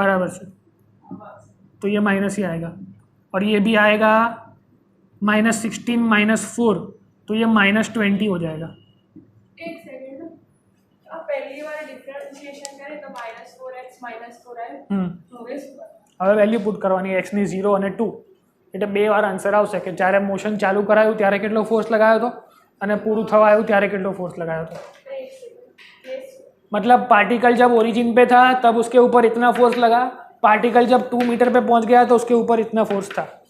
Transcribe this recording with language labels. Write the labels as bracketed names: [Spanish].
[Hindi] बराबर से, तो ये माइनस ही आएगा। और ये भी आएगा -16 - 4, तो ये -20 हो जाएगा। एक सेकंड, अब पहली बार डिफरेंशिएशन करें तो -4x -4 आए। [Gujarati] હવે વેલ્યુ પુટ કરવાની, x ની 0 અને 2, એટલે 2 વાર આન્સર આવશે કે જ્યારે મોશન ચાલુ કરાયું ત્યારે કેટલો ફોર્સ લગાવ્યો હતો અને પૂરું થવા આવ્યું ત્યારે કેટલો ફોર્સ [Hindi] लगाया था। मतलब पार्टिकल जब ओरिजिन पे था तब उसके ऊपर इतना फोर्स लगा, पार्टिकल जब 2 मीटर पे पहुंच गया तो उसके ऊपर इतना फोर्स था।